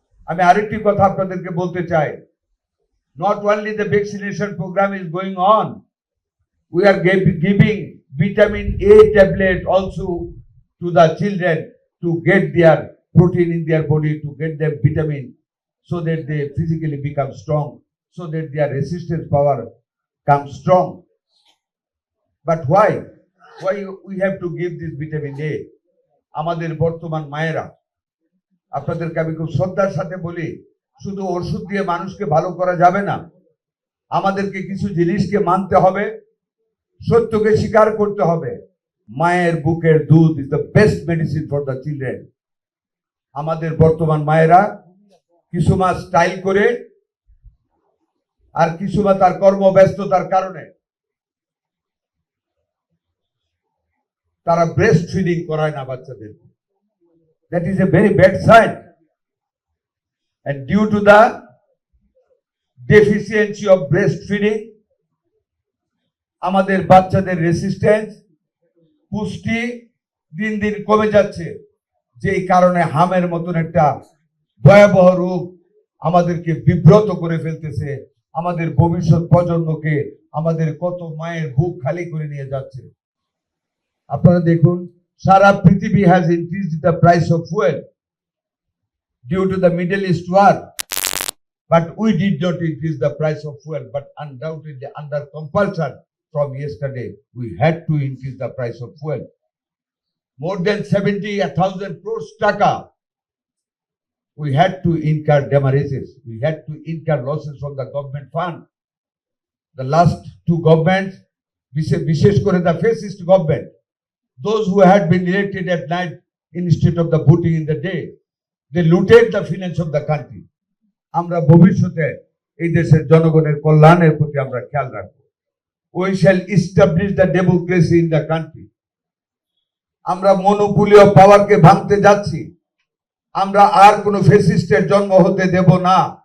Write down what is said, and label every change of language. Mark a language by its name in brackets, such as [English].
[Bangla] আমি আরেকটি কথা আপনাদেরকে বলতে চাই, [English] not only the vaccination program is going on, we are giving vitamin A tablet also to the children to get their protein in their body, to get them vitamin, so that they physically become strong, so that their resistance power comes strong. But why we have to give this vitamin A? [Bangla] আমাদের বর্তমান মায়েরা, আপনাদেরকে আমি খুব শ্রদ্ধার সাথে বলি, শুধু ওষুধ দিয়ে মানুষকে ভালো করা যাবে না, আমাদেরকে কিছু জিনিসকে মানতে হবে, সত্যকে স্বীকার করতে হবে। মায়ের বুকের দুধ [English] Is the best medicine for the children. [Bangla] আমাদের বর্তমান মায়েরা কিছু মাস স্টাইল করে আর কিছু বা তার কর্মব্যস্ততার কারণে তারা ব্রেস্ট ফিডিং করায় না বাচ্চাদের। [English] that is a very bad sign, and due to the deficiency of breastfeeding, [Bangla] আমাদের বাচ্চাদের রেসিস্টেন্স, পুষ্টি দিন দিন কমে যাচ্ছে, যেই কারণে হামের মতন একটা ভয়াবহ রোগ আমাদেরকে বিব্রত করে ফেলতেছে, আমাদের ভবিষ্যৎ প্রজন্মকে, আমাদের কত মায়ের বুক খালি করে নিয়ে যাচ্ছে। আপনারা দেখুন, সারা পৃথিবী [English] Has increased the price of fuel due to the Middle East war, but we did not increase the price of fuel, but undoubtedly under compulsion from yesterday we had to increase the price of fuel. More than 70,000 crores taka we had to incur demurrages, we had to incur losses from the government fund. The last two governments, [Bangla] bishesh kore [English] the fascist government, those who had been elected at night instead of the voting in the day, they looted the finance of the country. [Bangla] আমরা ভবিষ্যতে এই দেশের জনগণের কল্যাণের প্রতি আমরা খেয়াল রাখবো। [English] We shall establish the democracy in the country. [Bangla] আমরা মনোপলি অফ পাওয়ারকে ভাঙতে যাচ্ছি, আমরা আর কোনো ফ্যাসিস্টের জন্ম হতে দেব না।